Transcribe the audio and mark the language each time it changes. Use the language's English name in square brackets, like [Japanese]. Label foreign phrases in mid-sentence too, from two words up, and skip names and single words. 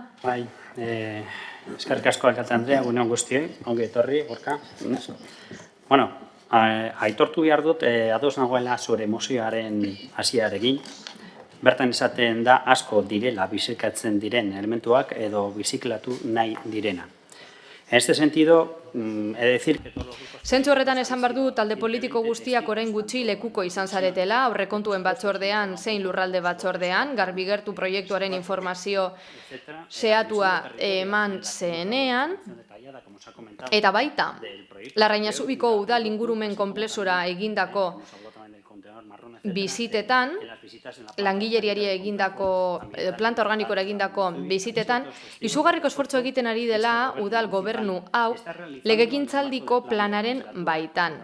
[Basque] Bai, eskerrik asko alkate Andrea, egunon guztioi, ongi etorri, Gorka. Bueno, aitortu behar dut, ados nagoela zure mozioaren hasierarekin. Bertan esaten da asko direla biziklatzen diren elementuak edo biziklatu nahi direna. [Spanish] En este sentido, he de decir que todos los grupos... [Basque] Zentzu horretan esan behar du talde politiko guztiak orain gutxi lekuko izan zaretela, aurrekontuen batzordean, zein lurralde batzordean, Garbigertu proiektuaren informazio zehatua eman zenean, eta baita, Larrañazubiko udal ingurumen konplexura egindako bizitetan, langileriari egindako, planta organikora egindako bizitetan, izugarriko esfortzu egiten ari dela udal gobernu hau legegintzaldiko planaren baitan.